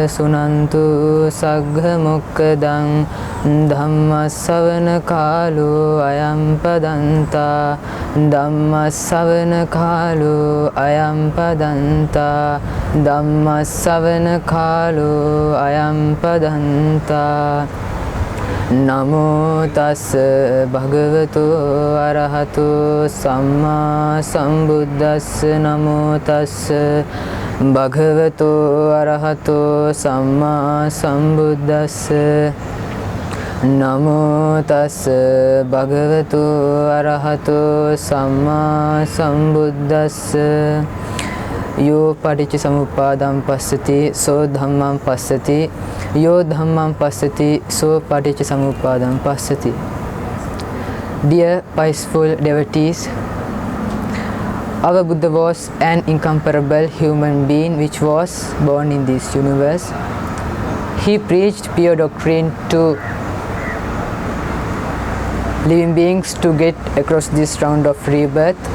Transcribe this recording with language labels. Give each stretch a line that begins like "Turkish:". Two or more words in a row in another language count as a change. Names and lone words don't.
Pali: Sunantu Sagga Mokkadang Dhammasavana Kalu Ayam Padanta Dhammasavana Kalu Ayam Padanta Dhammasavana Kalu Ayam Padanta Namo tassa bhagavato arahato samma sambuddhassa. Namo tassa bhagavato arahato samma sambuddhassa. Namo tassa bhagavato arahato samma sambuddhassa. Yo paticca samuppadam passati so dhammam passati. Yo dhammam passati so paticca samuppadam passati.
English: Dear peaceful devotees, our Buddha was an incomparable human being which was born in this universe. He preached pure doctrine to living beings to get across this round of rebirth.